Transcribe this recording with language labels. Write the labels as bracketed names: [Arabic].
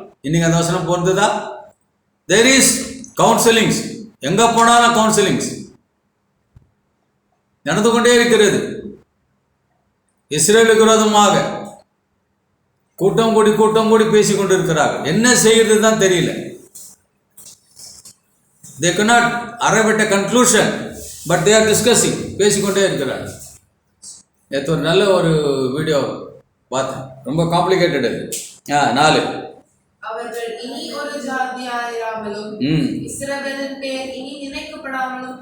[Tamil] இன்னைக்கு அந்த வசனம் பொருந்துதா? [English] There is counselings. [Tamil] எங்க போனாலும் கவுன்சிலிங்ஸ் நடந்து கொண்டே இருக்கிறது. இஸ்ரேலுக்கு விரோதமாக கூட்டம் கூடி பேசிக் கொண்டிருக்கிறார்கள். என்ன செய்யறது தான் தெரியல. [English] They cannot arrive at a conclusion, but they are discussing. [Tamil] பேசிக்கொண்டே இருக்கிறார்கள். நேற்று ஒரு நல்ல ஒரு வீடியோ பார்த்தேன், ரொம்ப காம்ப்ளிகேட்டட். 4 அவர்கள் இனி ஒரு ஜாதியாயிராமலும் இஸ்ரவேலின் பேர் இனி நினைக்கப்படாமலும்.